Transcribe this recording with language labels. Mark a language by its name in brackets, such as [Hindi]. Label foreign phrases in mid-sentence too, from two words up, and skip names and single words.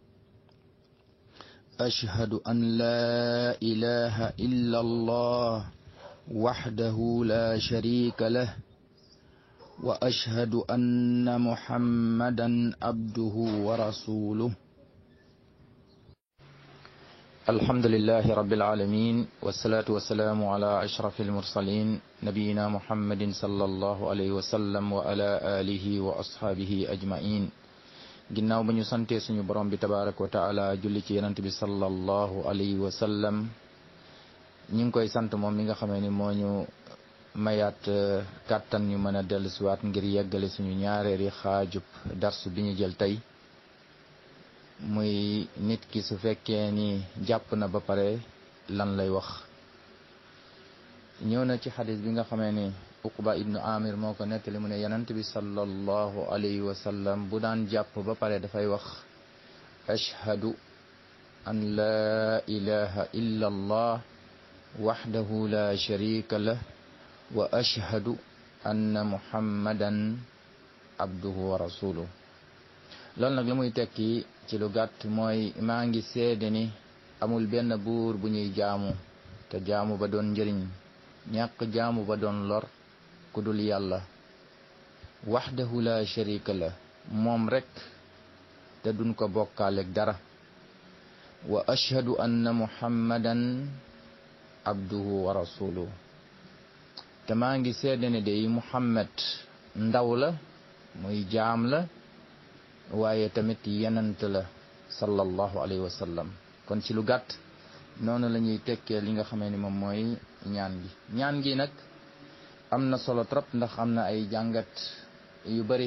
[Arabic] أشهد أن لا إله إلا الله وحده لا شريك له وأشهد أن محمدا عبده ورسوله. الحمد لله رب العالمين والصلاة والسلام على أشرف المرسلين نبينا محمد صلى الله عليه وسلم وعلى آله وأصحابه أجمعين. [Wolof] ginnaaw ba ñu sante suñu borom bi [Arabic] تبارك وتعالى [Wolof] julli ci yonent bi [Arabic] صلى الله عليه وسلم [Wolof] ñu ngi koy sant moom mi nga xamee ni moo ñu mayaat kàttan ñu mën a dellu siwaat ngir yeggale suñu ñaareeri xaajub darsu bi ñu jël tey muy nit ki su fekkee ni jàpp na ba pare lan lay wax. ñëw na ci xadis bi nga xamee ni Uqba ibnu Amir moo ko nettali mu ne yonent bi [Arabic] صلى الله عليه وسلم [Wolof] bu daan jàpp ba pare dafay wax [Arabic] أشهد أن لا إله إلا الله وحده لا شريك له وأشهد أن محمدا عبده ورسوله. [Wolof] loolu nag li muy tekki ci lu gàtt mooy maa ngi seede ni amul benn buur bu ñuy jaamu te jaamu ba doon njëriñ ñàkk jaamu ba doon lor ku dul yàlla [Arabic] وحده لا شريك له [Wolof] moom rek te duñ ko bokkaaleeg dara [Arabic] وأشهد أن محمدا عبده ورسوله [Wolof] te maa ngi seede ne day Muhammad ndaw la muy jaam la waaye tamit yenant la [Arabic] صلى الله عليه وسلم. [Wolof] kon ci lu gàtt noonu la ñuy tekkee li nga xamee ni moom mooy ñaan gi nag am na solo trop ndax am na ay jàngat yu bari.